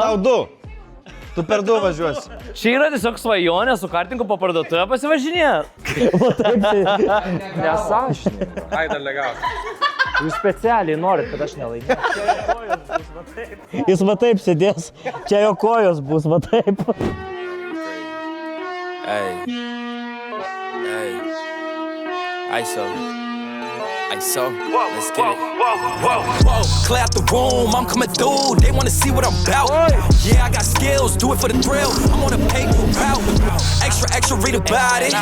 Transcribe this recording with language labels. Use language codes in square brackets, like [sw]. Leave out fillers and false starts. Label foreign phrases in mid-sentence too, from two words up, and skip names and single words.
[lt] Tau 2. Tu per 2 važiuosi. Čia yra tiesiog svajonė su kartingu po parduotuvę pasivažinėti. Nesąžininga. Ai, dar negausiu. Jūs specialiai norit, kad aš nelaimėsiu. Jis va taip sėdės. Čia jo kojos bus, va taip. [en] Hey. ISO. Let's get it. Whoa. Clear out the room, I'm coming through. They wanna see what I'm about. Yeah, I got skills, do it for the thrill. I'm on a paper route. Extra, read about it.